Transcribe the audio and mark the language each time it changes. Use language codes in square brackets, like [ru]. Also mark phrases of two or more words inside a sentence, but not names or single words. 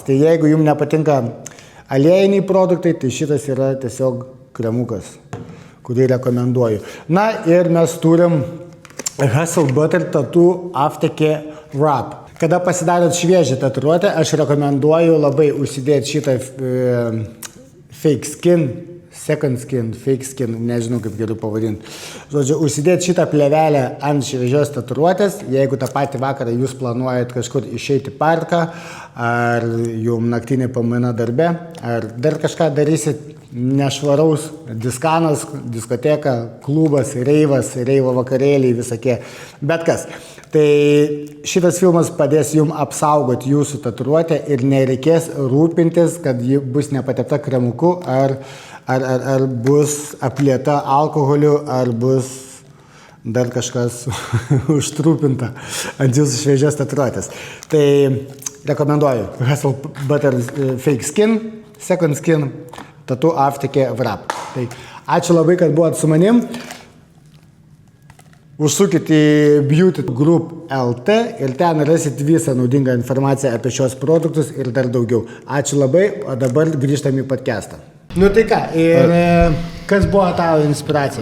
[lt] Tai jeigu jums nepatinka aliejiniai produktai, tai šitas yra tiesiog kremukas, kurį rekomenduoju. Na ir mes turim Hustle Butter Tattoo Aftercare Wrap. Kada pasidarot šviežią tatuiruotę, aš rekomenduoju labai užsidėti šitą Fake Skin [en] second skin, fake skin, [lt] nežinau kaip geriau pavadinti. Žodžiu, užsidėti šitą plėvelę ant šviežios tatuiruotės, jeigu tą patį vakarą jūs planuojat kažkur išeiti į parką, ar jums naktinė pamaina darbe, ar dar kažką darysit nešvaraus, diskanas, diskoteka, klubas, reivas, reivo vakarėliai, visokie, bet kas. Tai šitas filmas padės jums apsaugoti jūsų tatuiruotę ir nereikės rūpintis, kad ji bus nepatepta kremuku, ar bus aplieta alkoholiu, ar bus dar kažkas užtrūpinta ant jūsų šviežios tatuiruotės. Tai rekomenduoju Hustle Butter Fake Skin, Second Skin, Tattoo Aftercare Wrap. Tai ačiū labai, kad buvot su manim. Užsukit į Beauty Group LT ir ten rasit visą naudingą informaciją apie šios produktus ir dar daugiau. Ačiū labai, o dabar grįžtam į podcastą. Nu tai ką, ir kas buvo tavo inspiracija?